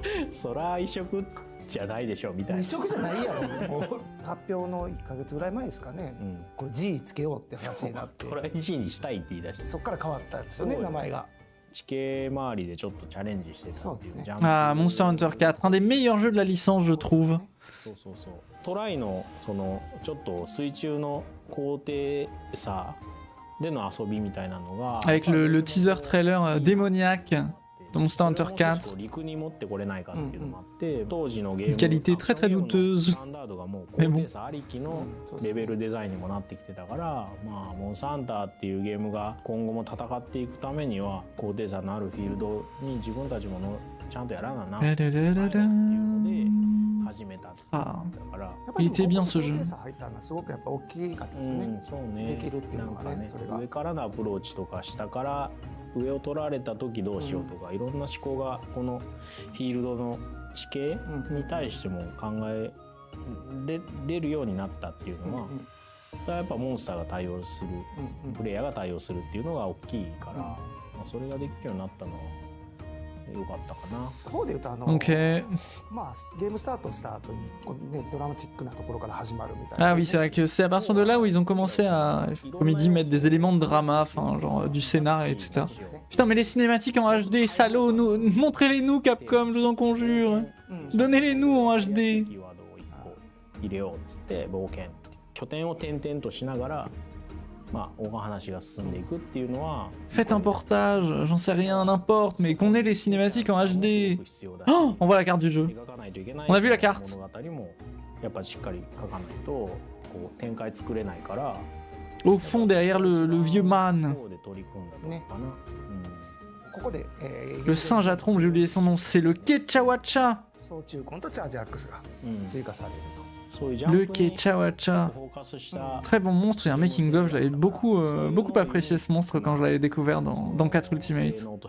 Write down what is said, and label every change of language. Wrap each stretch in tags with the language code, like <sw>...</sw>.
<ja>そら移植じゃないでしょみたいな。移植じゃないやろ。もう発表の1ヶ月ぐらい前ですかね、これ G つけようって話になって、トライ G にしたいって言い出して、そっから変わったんですよね、名前が。地形周りでちょっとチャレンジしてたっていう。</ja> <fr>Ah, Monster Hunter 4, un des meilleurs jeux de la licence, je trouve.</fr> <ja>そうそうそう。トライのそのちょっと水中の高低差での遊びみたいなのが、</ja> <fr>Avec le teaser trailer démoniaque de Monster Hunter 4.</fr> <ja>陸に持ってこれないかっていうのもあって、当時のゲーム</ja> <fr>Une qualité très très douteuse.</fr> <ja>スタンダードがもう高低差ありきのレベルデザインにもなってきてたから、まあモンスターハンターっていうゲームが今後も戦っていくためには高低差のあるフィールドに自分たちもちゃんとやらななっていうので始めたってだから、</ja> <fr>Il était bien ce jeu.</fr> <ja>入ったのはすごくやっぱ大きかったですね。そうね。できるっていうのがね、それが上からのアプローチとか下から上を取られた時どうしようとか、いろんな思考がこのフィールドの地形に対しても考えれるようになったっていうのは、それはやっぱモンスターが対応する、プレイヤーが対応するっていうのが大きいから、まあそれができるようになったのは良かったかな。こうで言うと Ok. まあゲームスタートした後にこうねドラマチックなところから始まるみたいな。</ja> <fr>Ah oui, c'est vrai que c'est à partir de là où ils ont commencé à, comme il dit, mettre des éléments de drama, enfin genre du scénar, etc. Putain, mais les cinématiques en HD, salauds, nous, montrez-les nous, Capcom, je vous en conjure. Donnez-les nous en HD.</fr> <ja>入れようっつって冒険拠点を転々としながら、まあお話が進んでいくっていうのは。</ja> <fr>Faites un portage, j'en sais rien, n'importe, mais qu'on ait les cinématiques en HD. Oh, on voit la carte du jeu. On a vu la carte.</fr> <ja>物語もやっぱしっかり書かないとこう展開作れないから。</ja> <fr>Au fond, derrière le vieux man.</fr> <ja>こうで取り組んだのかな。ここで、</ja> <fr>Le singe à trompe, j'ai oublié son nom, c'est le Kechawacha.</fr> <ja>総中根とチャージアックスが追加されると。</ja> <fr>Le Kechawacha. Très bon monstre, il y a un making of, je l'avais beaucoup apprécié ce monstre quand je l'avais découvert dans 4 Ultimate.</fr>